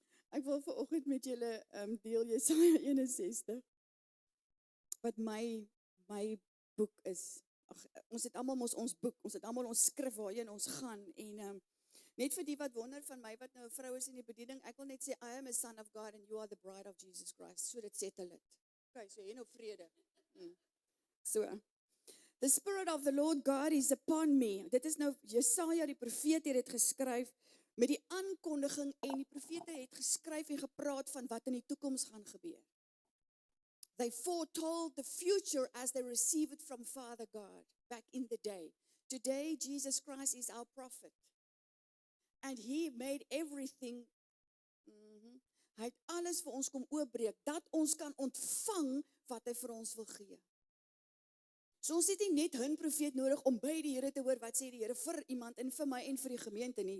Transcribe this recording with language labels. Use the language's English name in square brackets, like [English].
[Afrikaans] Ek wil vanoggend met julle deel Jesaja 61 wat my boek is. Ons het almal ons boek, ons het almal ons skrif waarheen ons gaan en net vir die wat wonder van my wat nou 'n vrou is in die bediening, ek wil net sê [English] I am a son of God and you are the bride of Jesus Christ. [Afrikaans] So dit settle dit. Okay, so jy nou vrede. [English] So the Spirit of the Lord God is upon me. [Afrikaans] Dit is nou Jesaja die profeet het dit geskryf met die aankondiging en die profete het geskryf en gepraat van wat in die toekoms gaan gebeur. [English] They foretold the future as they receive it from Father God back in the day. Today, Jesus Christ is our prophet. And He made everything, [Afrikaans] Hy het alles vir ons kom oopbreek, dat ons kan ontvang wat Hy vir ons wil gee. So ons het nie net 'n profeet nodig om by die Here te hoor wat sê die Here vir iemand en vir my en vir die gemeente nie.